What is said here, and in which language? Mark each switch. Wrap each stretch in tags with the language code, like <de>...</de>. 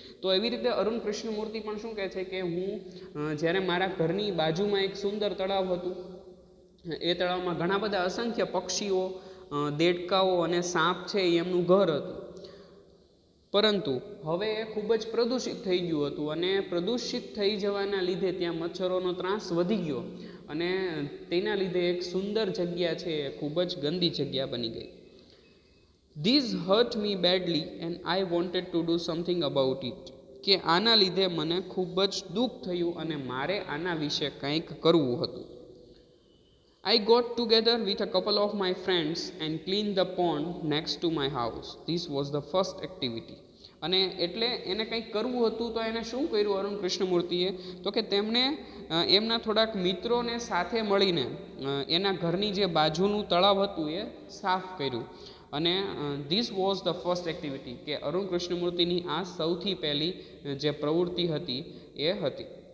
<gu>તો એવી રીતે અરુણ કૃષ્ણમૂર્તિ પણ શું કહે છે કે હું જ્યારે મારા ઘરની બાજુમાં એક સુંદર તળાવ હતું, એ તળાવમાં ઘણા બધા અસંખ્ય પક્ષીઓ, દેડકાઓ અને સાપ છે એ એમનું ઘર હતું, પરંતુ હવે એ ખૂબ જ પ્રદૂષિત થઈ ગયું હતું, અને પ્રદૂષિત થઈ જવાના લીધે ત્યાં મચ્છરોનો ત્રાસ વધી ગયો, અને તેના લીધે એક સુંદર જગ્યા છે એ ખૂબ જ ગંદી જગ્યા બની ગઈ.</gu> <en>this hurt me badly and I wanted to do something about it,</en> <gu>કે આના લીધે મને ખૂબ જ દુઃખ થયું, અને મારે આના વિશે કંઈક કરવું હતું.</gu> <en>I got together with a couple of my friends and cleaned the pond next to my house. This was the first activity.</en> <gu>અને એટલે એને કંઈક કરવું હતું, તો એને શું કર્યું અરુણ કૃષ્ણમૂર્તિએ, તો કે તેમણે એમના થોડાક મિત્રોને સાથે મળીને એના ઘરની જે બાજુનું તળાવ હતું એ સાફ કર્યું. અને</gu> <en>this was the first activity,</en> <gu>કે અરુણ કૃષ્ણમૂર્તિની આ સૌથી પહેલી જે પ્રવૃત્તિ હતી એ હતી.</gu>